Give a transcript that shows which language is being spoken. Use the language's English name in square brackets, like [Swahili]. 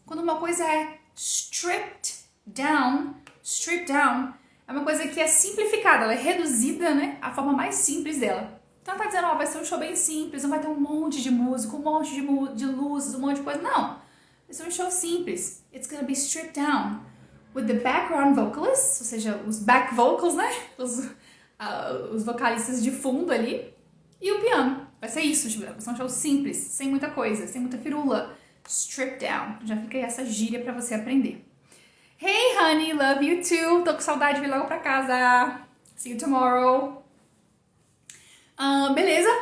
[Portuguese] Quando uma coisa é stripped down é uma coisa que é simplificada, ela é reduzida, né? A forma mais simples dela. Então ela tá dizendo, vai ser um show bem simples, não vai ter um monte de música, um monte de luzes, um monte de coisa. Não, vai ser um show simples. [English] It's gonna be stripped down with the background vocalists, [Portuguese] ou seja, os back vocals, né? Os vocalistas de fundo ali. E o piano. Vai ser isso, vai ser um show simples, sem muita coisa, sem muita firula. Stripped down. Já fica aí essa gíria pra você aprender. [English] Hey, honey, love you too. [Portuguese] Tô com saudade de vir logo pra casa. [English] See you tomorrow. [Portuguese] Beleza?